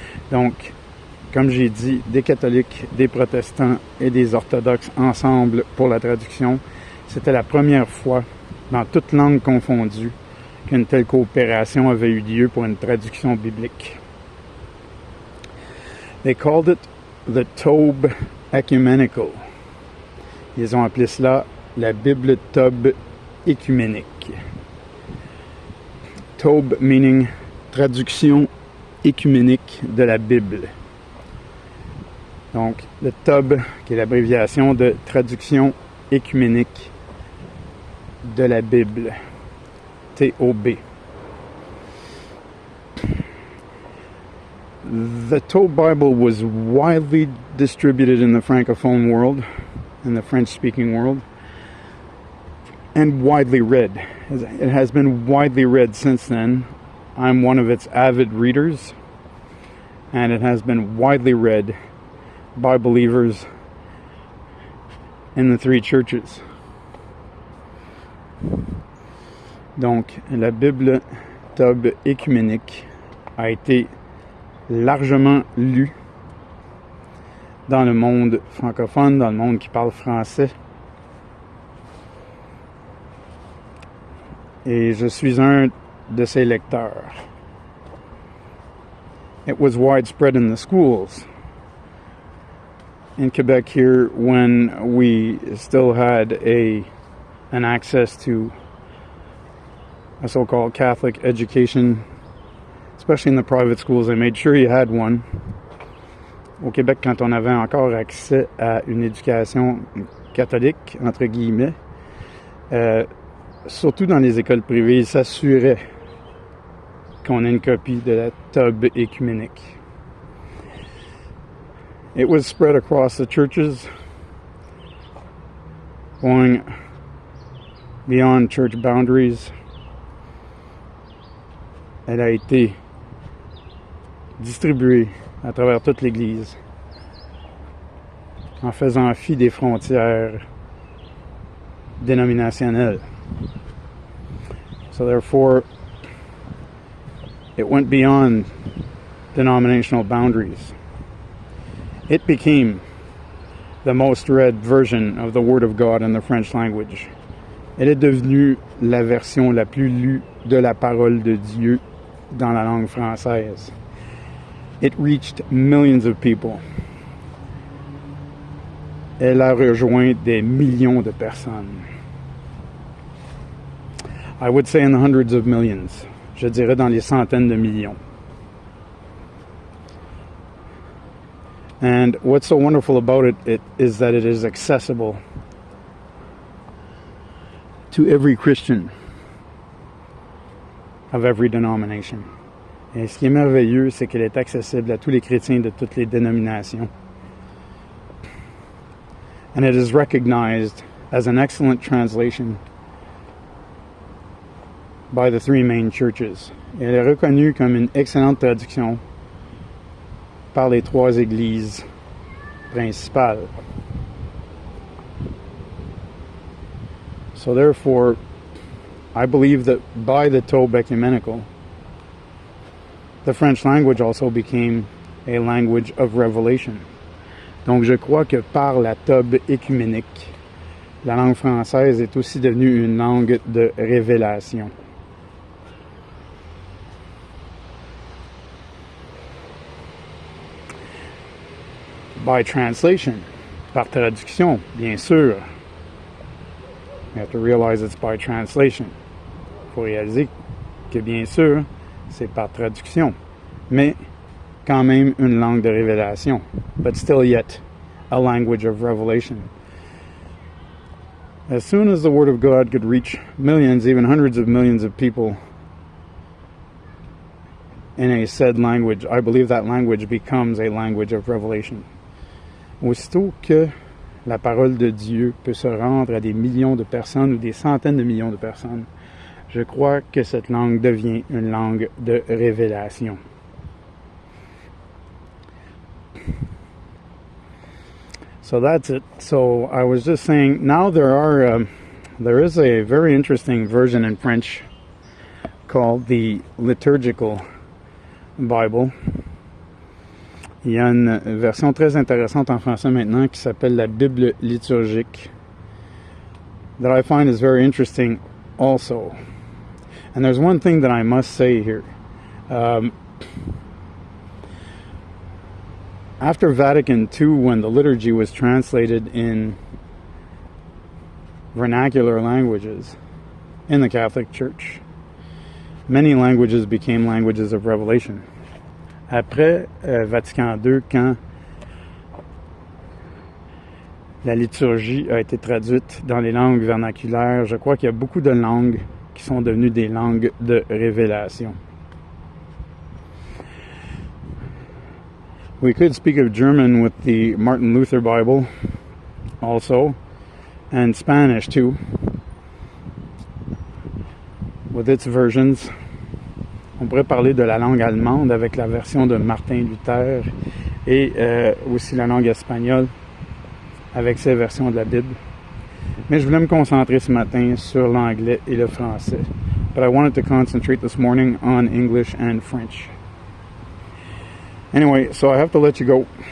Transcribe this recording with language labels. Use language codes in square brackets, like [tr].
[fr] Donc, comme j'ai dit, des catholiques, des protestants et des orthodoxes ensemble pour la traduction. C'était la première fois, dans toutes langues confondues, qu'une telle coopération avait eu lieu pour une traduction biblique. [en] They called it the Tobe Ecumenical. Ils ont appelé cela la Bible Tobe écuménique. [fr] Tobe [en] meaning [fr] traduction écuménique de la Bible. Donc, le TOB, qui est l'abréviation de traduction écuménique de la Bible. TOB. [en] The Tobe Bible was widely distributed in the Francophone world, in the French-speaking world, and widely read. It has been widely read since then. I'm one of its avid readers, and it has been widely read by believers in the three churches. [fr] Donc, la Bible Tob écuménique a été largement lue dans le monde francophone, dans le monde qui parle français. Et je suis un de ses lecteurs. [en] It was widespread in the schools in Quebec here when we still had an access to a so-called Catholic education, especially in the private schools. They made sure you had one. [fr] Au Québec, quand on avait encore accès à une éducation catholique, entre guillemets, surtout dans les écoles privées, ils s'assuraient qu'on ait une copie de la Tob écuménique. [en] It was spread across the churches, going beyond church boundaries. [fr] Elle a été distribuée à travers toute l'Église en faisant fi des frontières dénominationnelles. [en] So therefore, it went beyond denominational boundaries. It became the most read version of the Word of God in the French language. [fr] Elle est devenue la version la plus lue de la parole de Dieu dans la langue française. [en] It reached millions of people. [fr] Elle a rejoint des millions de personnes. [en] I would say in the hundreds of millions. [fr] Je dirais dans les centaines de millions. [en] And what's so wonderful about it is that it is accessible to every Christian of every denomination. [fr] Et ce qui est merveilleux, c'est qu'elle est accessible à tous les chrétiens de toutes les dénominations. [en] And it is recognized as an excellent translation by the three main churches. [fr] Et elle est reconnue comme une excellente traduction par les trois églises principales. [en] So therefore, I believe that by the Tob Ecumenical, the French language also became a language of revelation. [fr] Donc je crois que par la Tob écuménique, la langue française est aussi devenue une langue de révélation. [en] By translation, [fr] par traduction, bien sûr. [en] You have to realize it's by translation. [fr] Il faut réaliser que bien sûr, c'est par traduction, mais quand même une langue de révélation, [en] but still yet a language of revelation. As soon as the Word of God could reach millions, even hundreds of millions of people in a said language, I believe that language becomes a language of revelation. [fr] Aussitôt que la parole de Dieu peut se rendre à des millions de personnes ou des centaines de millions de personnes, je crois que cette langue devient une langue de révélation. [en] So that's it. So I was just saying, now there is a very interesting version in French called the Liturgical Bible. [fr] Il y a une version très intéressante en français maintenant qui s'appelle la Bible liturgique [en] that I find is very interesting also. And there's one thing that I must say here. After Vatican II, when the liturgy was translated in vernacular languages in the Catholic Church, many languages became languages of revelation. [fr] Après Vatican II, quand la liturgie a été traduite dans les langues vernaculaires, je crois qu'il y a beaucoup de langues qui sont devenues des langues de révélation. [en] We could speak of German with the Martin Luther Bible also, and Spanish too. with its versions. [fr] On pourrait parler de la langue allemande avec la version de Martin Luther et aussi la langue espagnole avec ses versions de la Bible. Mais je voulais me concentrer ce matin sur l'anglais et le français. [en] But I wanted to concentrate this morning on English and French. Anyway, so I have to let you go.